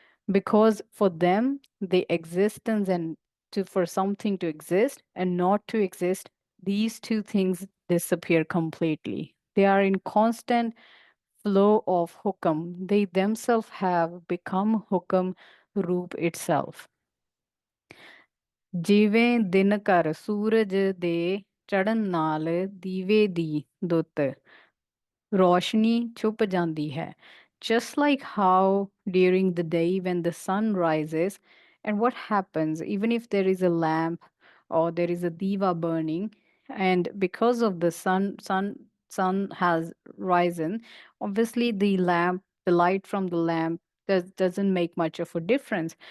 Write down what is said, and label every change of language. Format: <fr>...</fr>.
<en>Because for them, the existence and to for something to exist and not to exist, these two things disappear completely. They are in constant flow of hukam. They themselves have become hukam roop itself.</en> <pa>ਜਿਵੇਂ ਦਿਨ ਘਰ ਸੂਰਜ ਦੇ ਚੜ੍ਹਨ ਨਾਲ ਦੀਵੇ ਦੀ ਦੁੱਤ ਰੋਸ਼ਨੀ ਛੁਪ ਜਾਂਦੀ ਹੈ.</pa> <en>Just like how during the day when the sun rises, and what happens, even if there is a lamp or there is a diva burning, and because of the sun has risen, obviously the light from the lamp doesn't make much of a difference.</en>